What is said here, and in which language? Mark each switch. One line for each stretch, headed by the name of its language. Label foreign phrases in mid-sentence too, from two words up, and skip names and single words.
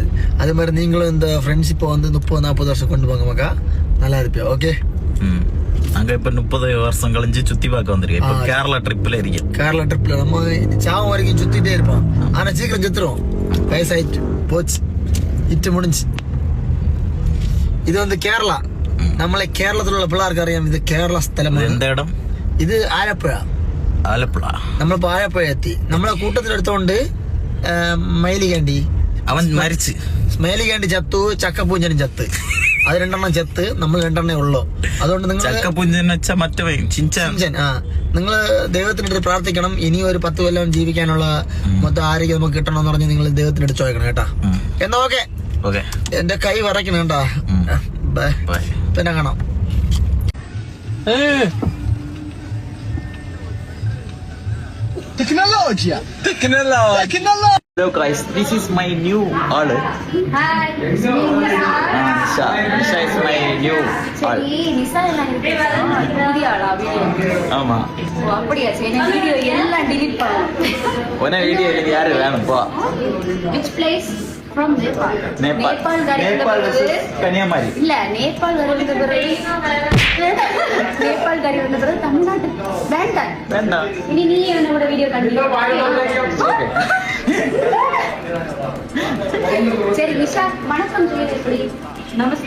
Tamil: அதே மாதிரி நீங்களும் இந்த ஃப்ரெண்ட்ஷிப்பை வந்து 30-40 வருஷம் கொண்டு போங்க மக்கா, நல்லா இருப்பியா? ஓகே. அங்க இப்ப 30 வருஷம் கழிஞ்சு சுத்தி பார்க்க வந்திருக்கேன். இப்ப கேரளா ட்ரிப்ல இருக்கேன். கேரளா ட்ரிப்ல நம்ம சாவம் வரைக்கும் சுத்திட்டே இருப்போம். ஆனா சீக்கிரம் செத்துரும், வயசாயிட்டு போச்சு, இட்டு முடிஞ்சு. இது வந்து கேரளா.
Malayalam: നമ്മളെ കേരളത്തിലുള്ള പിള്ളേർക്ക് അറിയാം ഇത് കേരള സ്ഥലമാണ്.
Tamil: எந்த இடம்
Malayalam: ഇത് ആലപ്പുഴ. ആലപ്പുഴ. നമ്മളിപ്പോ ആലപ്പുഴ എത്തി. നമ്മളെ കൂട്ടത്തിലെടുത്തോണ്ട് മൈലികാണ്ടി അവൻ മരിച്ച്. മൈലികാണ്ടി ചത്തു, ചക്കപ്പൂഞ്ചനും ചത്ത്. അത് രണ്ടെണ്ണം ചത്ത്, നമ്മൾ രണ്ടെണ്ണേ ഉള്ളൂ. അതുകൊണ്ട് നിങ്ങൾ ചക്കപ്പൂഞ്ചൻ വെച്ച മറ്റേ ചിഞ്ചൻ. നിങ്ങള് ദൈവത്തിനടുത്ത് പ്രാർത്ഥിക്കണം. ഇനി ഒരു 10 കൊല്ലം ജീവിക്കാനുള്ള മൊത്തം ആരോഗ്യം നമുക്ക് കിട്ടണമെന്ന് പറഞ്ഞ് നിങ്ങൾ ദൈവത്തിനടുത്ത് ചോദിക്കണം കേട്ടാ. എന്നാ ഓക്കെ. എന്റെ കൈ വിറയ്ക്കണം കേട്ടാ. പിന്നെ കാണാം.
English: Hello guys, this is my new ஆளு. Hi. Nisha is my new ஆள்.
Tamil: நிஷா புதிய ஆளா? வீடியோ? ஆமா. ஓ அப்படியா? சரி, நான் வீடியோ எல்லாம் delete பண்ணேன். உன வீடியோ இல்ல, யாரு வேணும் போ.
English: Which place? From Nepal. Nepal versus
Tamil: கன்னியாகுமரி. இல்ல, நேபாள் வந்த பிறகு நேபாள் கறி வந்த பிறகு தமிழ்நாட்டு வேண்டாம். இனி நீ என்னோட வீடியோ கண்டிப்பா. சரி நிஷா, வணக்கம் சொல்லு. எப்படி? நமஸ்தே.